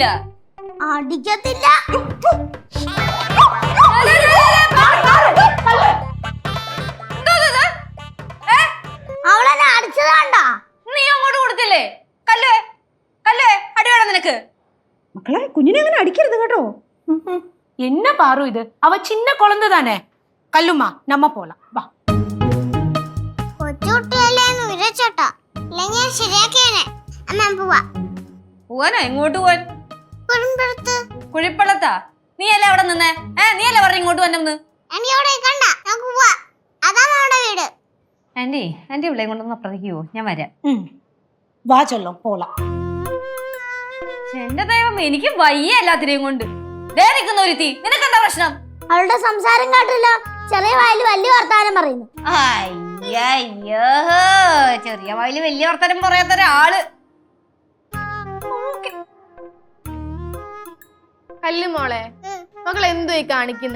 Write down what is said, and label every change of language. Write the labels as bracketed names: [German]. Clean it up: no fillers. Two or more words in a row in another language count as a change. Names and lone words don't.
[Malayalam] അടിക്കത്തില്ല. അവളെന്നെ അടിച്ചതാണ്ടാ. നീ അങ്ങോട്ട് കൊടുത്തില്ലേ? കല്ലുവേ കല്ലുവേ അടി വേണം നിനക്ക്. മക്കളെ കുഞ്ഞിനെ അങ്ങനെ അടിക്കരുത് കേട്ടോ. [Tamil] என்ன பாரு இது, அவ சின்ன குழந்தை தானே. கல்லுமா நம்ம போலாம் வா. [Malayalam] കൊച്ചുകുട്ടിയല്ലേന്ന് വിരച്ചോട്ടാ. ഇല്ല ഞാൻ ശരിയാക്കിയാനെ. അമ്മ പോവാ. പോവാനോ? എങ്ങോട്ട് പോവാൻ? കുടുംബത്ത്. കുഴിപ്പള്ളത്താ? നീ അല്ലേ അവിടെ നിന്നേ? നീ അല്ലേ പറഞ്ഞ ഇങ്ങോട്ട് വന്നെന്ന്? എനിക്ക് അവിടെ കണ്ട നമുക്ക് പോവാ. അതാണ് നമ്മുടെ വീട്. ആന്റി ആന്റി ഇവിടെ കൊണ്ടൊന്ന് അപ്പുറത്തേക്ക് ഞാൻ വരാം. [Tamil] வா சொல்லும் போலாம். [Malayalam] എന്റെ ദൈവം എനിക്ക് വയ്യ എല്ലാത്തിനെയും കൊണ്ട്. ദേ നിൽക്കുന്ന ഒരു തീ. നിനക്കെന്താ പ്രശ്നം? അവളുടെ സംസാരം കാട്ടില്ല. ചെറിയ വായിൽ വലിയ വർത്താനം പറയുന്നു. അയ്യോ ചെറിയ വായില് വലിയ വർത്തമാനം പറയാത്ത ഒരാള്. കല്ലുമോളെ മകൾ എന്തുവായി കാണിക്കുന്നേ?